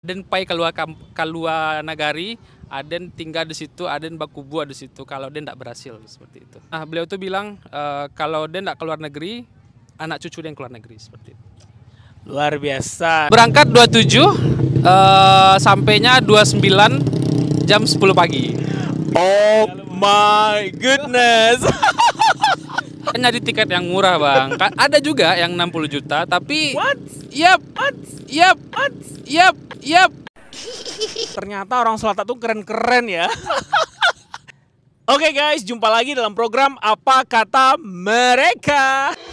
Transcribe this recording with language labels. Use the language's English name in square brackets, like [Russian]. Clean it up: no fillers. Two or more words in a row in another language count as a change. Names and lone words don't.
[Minangkabau] Aden pai keluar nagari, Aden tinggal di situ, Aden bakubu di situ. [Indonesian] Kalau Aden tidak berhasil seperti itu. Nah, beliau tuh bilang kalau Aden tidak keluar negeri, anak cucu dia yang keluar negeri seperti itu. Luar biasa. Berangkat 27, sampainya 29 jam 10 pagi. [English] Oh my goodness. [Indonesian] Kan nyari tiket yang murah bang. Ada juga yang 60 juta, tapi [English] What? [Indonesian] Yap, yap. Ternyata orang Selatan tuh keren-keren ya. Oke guys, jumpa lagi dalam program Apa Kata Mereka.